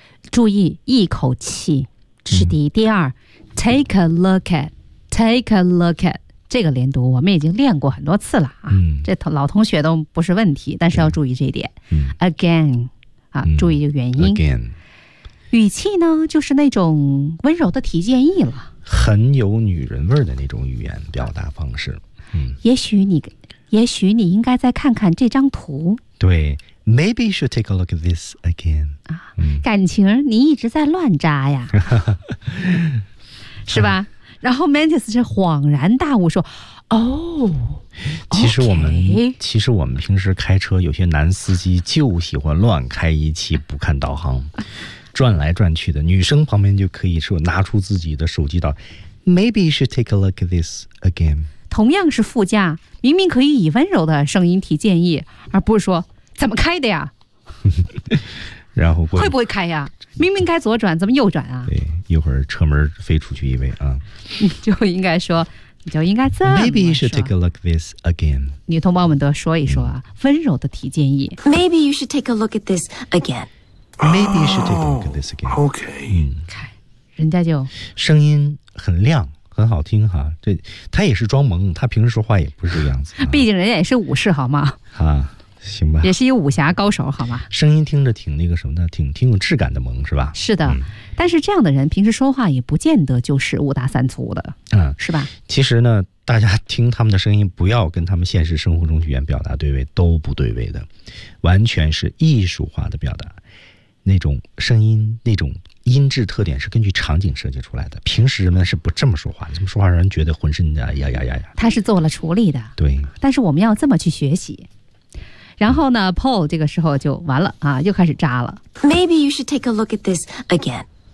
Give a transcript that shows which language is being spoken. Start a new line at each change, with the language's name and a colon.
Chinese: 注意一口气，这是第一。第二 ，
English: take a look at，take a look at
Chinese: 这个连读，我们已经练过很多次了啊，这老同学都不是问题，但是要注意这一点。 Again 啊，注意这个原因。
English: Again，
Chinese: 语气呢，就是那种温柔的提建议了，很有女人味的那种语言表达方式。也许你应该再看看这张图。对。
English: Maybe you should take a look at this again.
Chinese: 啊，感情你一直在乱扎呀，是吧？然后 Mantis 是恍然大悟说：“哦，其实我们平时开车，有些男司机就喜欢乱开一气，不看导航，转来转去的。女生旁边就可以说拿出自己的手机导航
English: ，Maybe you should take a look at this again.
Chinese: 同样是副驾，明明可以以温柔的声音提建议，而不是说。” 怎么开的呀？然后会不会开呀？明明该左转，怎么右转啊？对，一会儿车门飞出去一位啊！你就应该这么说。
English: Maybe you should take a look at this again.
Chinese: 女同胞们都说一说啊，温柔的提建议。
English: Maybe you should take a look at this again. Maybe you should take a look at this again. Okay.
Chinese: 看，人家就声音很亮。很好听哈，这他也是装萌，他平时说话也不是这个样子、啊。毕竟人家也是武士，好吗？啊，行吧，也是一个武侠高手，好吗？声音听着挺那个什么的，挺有质感的萌，是吧？是的、但是这样的人平时说话也不见得就是五大三粗的，是吧？其实呢，大家听他们的声音，不要跟他们现实生活中语言表达对位，都不对位的，完全是艺术化的表达，那种声音那种。音质特点是根据场景设计出来的，平时人们是不这么说话，这么说话让人觉得浑身的呀呀呀呀。他是做了处理的，对。但是我们要这么去学习，然后呢 ，Paul 这个时候就完了啊，又开始扎了。
English: Maybe you should take a look at this again.